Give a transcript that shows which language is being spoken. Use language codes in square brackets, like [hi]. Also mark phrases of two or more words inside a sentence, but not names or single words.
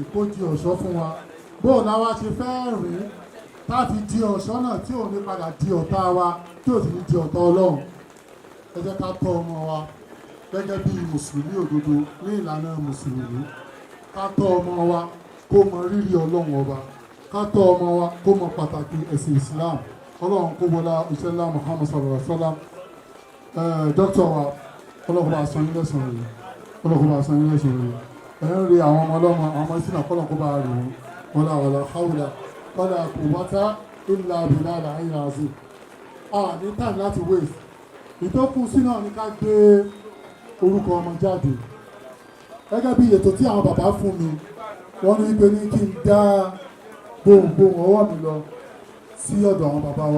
[yo] kó di ọ̀ṣọ́ fún wa bóò láwa ṣe fẹ́ rìn láti di ọ̀ṣọ́ náà tí ò ní padà di ọ̀tá wa tí ò sì ní di ọ̀tá Ọlọ́run ẹ jẹ́ ká tọ́ ọmọ wa gẹ́gẹ́ bí mùsùlùmí òdodo ní ìlànà mùsùlùmí ká tọ́ ọmọ wa kó mọ rírì Ọlọ́run ọba ká tọ́ ọmọ wa kó mọ pàtàkì ẹ̀sìn Islam Ọlọ́run kó wọlá iṣẹ́ ńlá Muhammad [ar] صلى الله عليه وسلم [yo] dókítà wa Ọlọ́run bá san ilé sàn rèé Ọlọ́run bá san ilé sàn rèé ẹ̀ ń rí àwọn ọmọ ọlọ́mọ àwọn ọmọ ìsìnà kọ́lọ̀ kó bá rí wọn [ar] ولا حول ولا قوة إلا بالله العلي العظيم [yo] ní time láti waste ìtókù sí náà ní ká gbé orúkọ ọmọ jáde gẹ́gẹ́ bí ètò tí àwọn bàbá fún mi wọ́n ní pé ní kí n dá gbohùngbohùn ọwọ́ mi lọ sí ọ̀dọ̀ àwọn bàbá wa